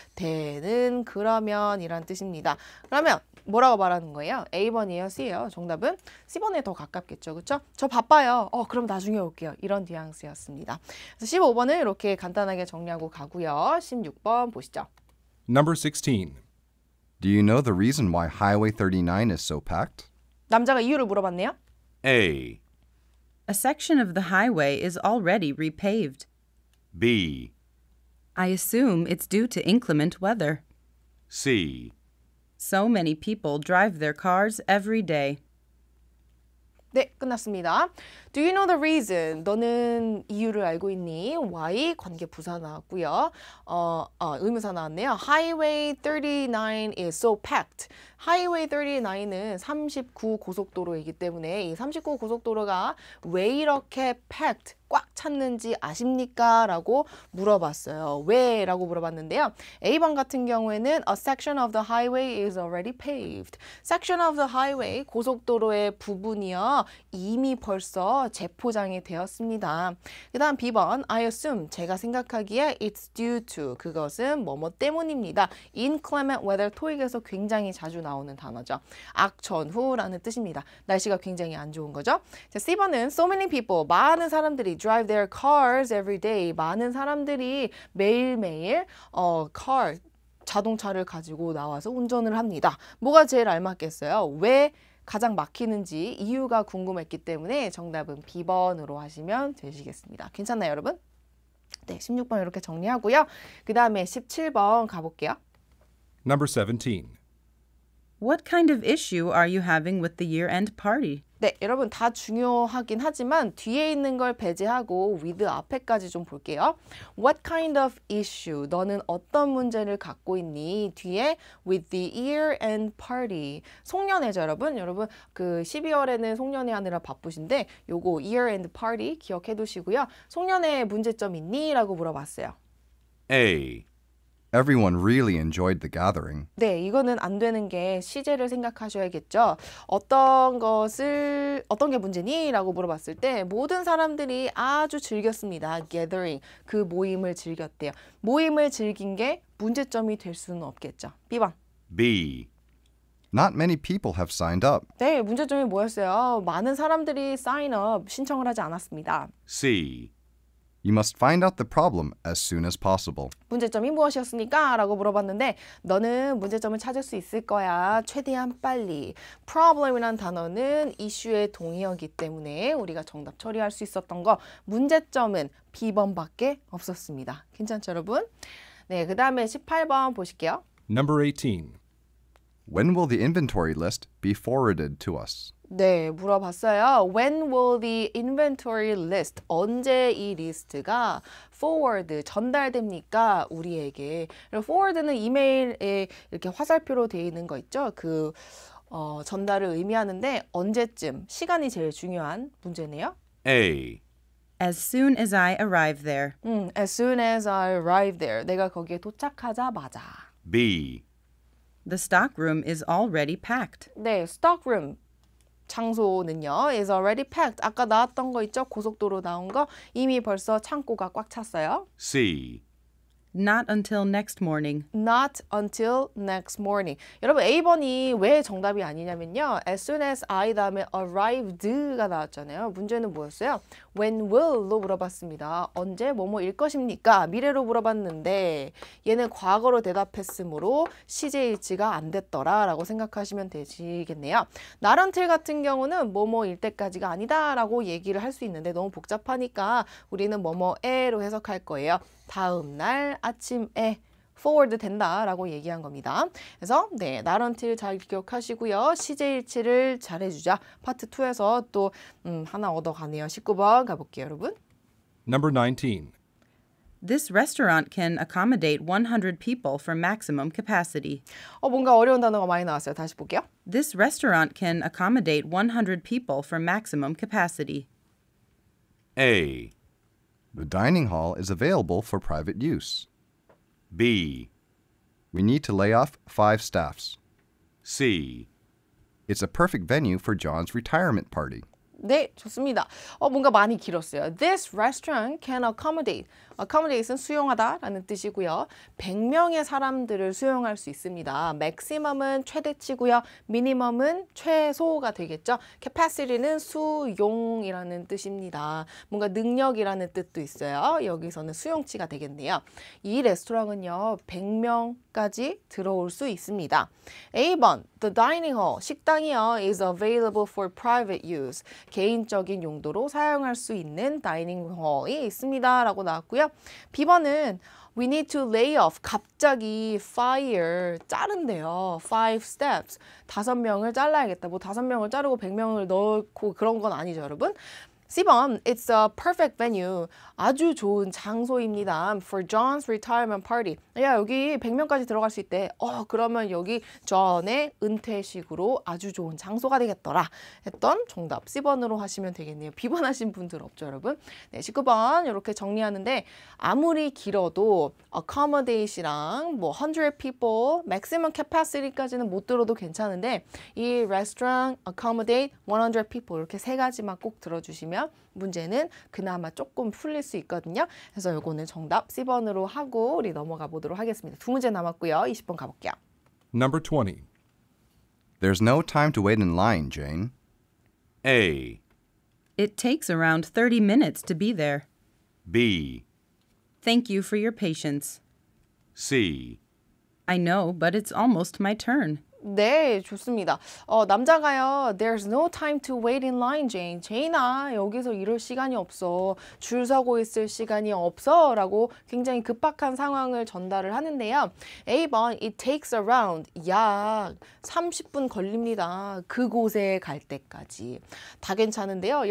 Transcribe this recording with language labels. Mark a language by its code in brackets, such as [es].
[ko] 대는 그러면이란 뜻입니다. 그러면 뭐라고 말하는 거예요? A번이에요? C예요? 정답은 C번에 더 가깝겠죠. 그렇죠? 저 바빠요. 그럼 나중에 올게요. 이런 뉘앙스였습니다. 그래서 15번은 이렇게 간단하게 정리하고 가고요. 16번 보시죠. [en] Number 16. Do you know the reason why Highway 39 is so packed? [ko] 남자가 이유를 물어봤네요. [en] A. A section of the highway is already repaved. B. I assume it's due to inclement weather. C. So many people drive their cars every day. [ko] 네, 끝났습니다. [en] Do you know the reason? [ko] 너는 이유를 알고 있니? [en] Why? [ko] 관계 부사 나왔고요. 의문사 나왔네요. [en] Highway 39 is so packed. [ko] Highway 39은 39 고속도로이기 때문에 이 39 고속도로가 왜 이렇게 packed, 꽉 찼는지 아십니까? 라고 물어봤어요. 왜? 라고 물어봤는데요. A번 같은 경우에는 [en] A section of the highway is already paved. Section of the highway, [ko] 고속도로의 부분이요. 이미 벌써 재포장이 되었습니다. 그 다음 B번, [en] I assume, [ko] 제가 생각하기에 [en] it's due to, [ko] 그것은 뭐뭐 때문입니다. Inclement weather, 토익에서 굉장히 자주 나오는 단어죠. 악천후라는 뜻입니다. 날씨가 굉장히 안 좋은 거죠. [en] 자, C번은 so many people, [ko] 많은 사람들이 [en] drive their cars every day. [ko] 많은 사람들이 매일매일 car, 자동차를 가지고 나와서 운전을 합니다. 뭐가 제일 알맞겠어요? 왜 가장 막히는지 이유가 궁금했기 때문에 정답은 B번으로 하시면 되시겠습니다. 괜찮나요, 여러분? 네, 16번 이렇게 정리하고요. 그 다음에 17번 가볼게요. [en] Number 17. What kind of issue are you having with the year-end party? [ko] 네, 여러분 다 중요하긴 하지만 뒤에 있는 걸 배제하고 with 앞에까지 좀 볼게요. [en] What kind of issue? [ko] 너는 어떤 문제를 갖고 있니? [en] 뒤에 with the year-end party. [ko] 송년회죠, 여러분. 여러분 그 12월에는 송년회 하느라 바쁘신데 요거 year-end party 기억해 두시고요. 송년회 문제점 있니? 라고 물어봤어요. [en] A. Everyone really enjoyed the gathering. [ko] 네, 이거는 안 되는 게 시제를 생각하셔야겠죠. 어떤 게 문제니? 라고 물어봤을 때 모든 사람들이 아주 즐겼습니다. gathering, 그 모임을 즐겼대요. 모임을 즐긴 게 문제점이 될 수는 없겠죠. B번. [en] B. Not many people have signed up. [ko] 네, 문제점이 뭐였어요? 많은 사람들이 sign up, 신청을 하지 않았습니다. [en] C. You must find out the problem as soon as possible. [ko] 문제점이 무엇이었습니까? 라고 물어봤는데 너는 문제점을 찾을 수 있을 거야. 최대한 빨리. problem이란 단어는 이슈의 동의어이기 때문에 우리가 정답 처리할 수 있었던 거 문제점은 B번밖에 없었습니다. 괜찮죠, 여러분? 네, 그 다음에 18번 보실게요. [en] Number 18. When will the inventory list be forwarded to us? [ko] 네, 물어봤어요. [en] When will the inventory list? [ko] 언제 이 리스트가 forward, 전달됩니까? 우리에게. forward는 이메일에 이렇게 화살표로 되어 있는 거 있죠? 전달을 의미하는데 언제쯤? 시간이 제일 중요한 문제네요. [en] A. As soon as I arrive there. As soon as I arrive there. [ko] 내가 거기에 도착하자마자. [en] B. The stockroom is already packed. [ko] 네, stockroom. 장소는요, [en] is already packed. [ko] 아까 나왔던 거 있죠? 고속도로 나온 거. 이미 벌써 창고가 꽉 찼어요. [en] C. Not until next morning. Not until next morning. [ko] 여러분 A번이 왜 정답이 아니냐면요. [en] As soon as I [ko] 다음에 arrived가 나왔잖아요. 문제는 뭐였어요? When will로 물어봤습니다. 언제 뭐뭐일 것입니까? 미래로 물어봤는데 얘는 과거로 대답했으므로 시제일치가 안 됐더라 라고 생각하시면 되시겠네요. Not until 같은 경우는 뭐뭐일 때까지가 아니다 라고 얘기를 할 수 있는데 너무 복잡하니까 우리는 뭐뭐에로 해석할 거예요. 다음 날 아침에 forward 된다라고 얘기한 겁니다. 그래서 네, not until 잘 기억하시고요. 시제일치를 잘 해주자. 파트 2에서 또 하나 얻어가네요. 19번 가볼게요, 여러분. [en] Number 19. This restaurant can accommodate 100 people for maximum capacity. [ko] 뭔가 어려운 단어가 많이 나왔어요. 다시 볼게요. [en] This restaurant can accommodate 100 people for maximum capacity. A. The dining hall is available for private use. B. We need to lay off 5 staffs. C. It's a perfect venue for John's retirement party. [ko] 네, 좋습니다. 뭔가 많이 길었어요. [en] This restaurant can accommodate. [ko] accommodate은 수용하다라는 뜻이고요. 100명의 사람들을 수용할 수 있습니다. maximum은 최대치고요. minimum은 최소가 되겠죠. capacity는 수용이라는 뜻입니다. 뭔가 능력이라는 뜻도 있어요. 여기서는 수용치가 되겠네요. 이 레스토랑은요. 100명까지 들어올 수 있습니다. [en] A번, the dining hall, [ko] 식당이요. [en] is available for private use. [ko] 개인적인 용도로 사용할 수 있는 다이닝 홀이 있습니다. 라고 나왔고요. [en] B번은 we need to lay off. [ko] 갑자기 fire, 자른대요. [en] 5 steps. [ko] 5명을 잘라야겠다. 뭐 5명을 자르고 100명을 넣고 그런 건 아니죠, 여러분. [en] C번, it's a perfect venue. [ko] 아주 좋은 장소입니다. [en] For John's retirement party. [ko] 야, 여기 100명까지 들어갈 수 있대. 그러면 여기 John의 은퇴식으로 아주 좋은 장소가 되겠더라. 했던 정답 C번으로 하시면 되겠네요. B번 하신 분들 없죠, 여러분? 네, 19번 이렇게 정리하는데 아무리 길어도 accommodate이랑 뭐 100 people, maximum capacity까지는 못 들어도 괜찮은데 이 restaurant, accommodate, 100 people 이렇게 세 가지만 꼭 들어주시면 문제는 그나마 조금 풀릴 수 있거든요. 그래서 요거는 정답 C번으로 하고 우리 넘어가 보도록 하겠습니다. 2문제 남았고요. 20번 가볼게요. [en] Number 20. There's no time to wait in line, Jane. A. It takes around 30 minutes to be there. B. Thank you for your patience. C. I know, but it's almost my turn. [ko] 네, 좋습니다. 남자가요. [en] There's no time to wait in line, Jane. [ko] 제인아, 여기서 이럴 시간이 없어. 줄 서고 있을 시간이 없어. 라고 굉장히 급박한 상황을 전달을 하는데요. A번, [en] it takes around. [ko] 약 30분 걸립니다. 그곳에 갈 때까지. 다 괜찮은데요.